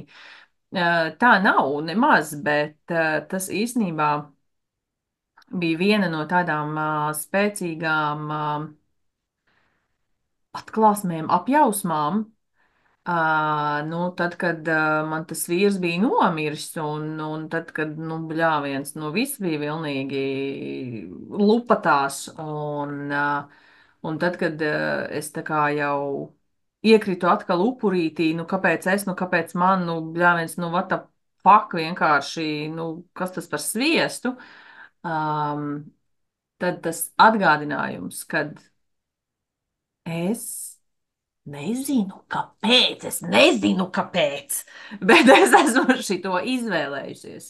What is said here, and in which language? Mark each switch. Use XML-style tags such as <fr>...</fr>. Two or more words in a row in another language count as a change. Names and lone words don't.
<lv>Tā nav nemaz, bet tas īstenībā bija viena no tādām spēcīgām atklāsmēm, apjausmām, Tad, kad man tas vīrs bija nomiris, un tad, kad, nu, bļāviens, nu, viss bija vilnīgi lupatās, un tad, kad es tā kā jau iekritu atkal upurītī, nu, kāpēc es, nu, kāpēc man, nu, bļāviens, nu,</lv> <en>what the fuck,</en> <lv>vienkārši, nu, kas tas par sviestu, um, tad tas atgādinājums, kad es nezinu, kāpēc, es nezinu, kāpēc, bet es esmu šito izvēlējusies.</lv>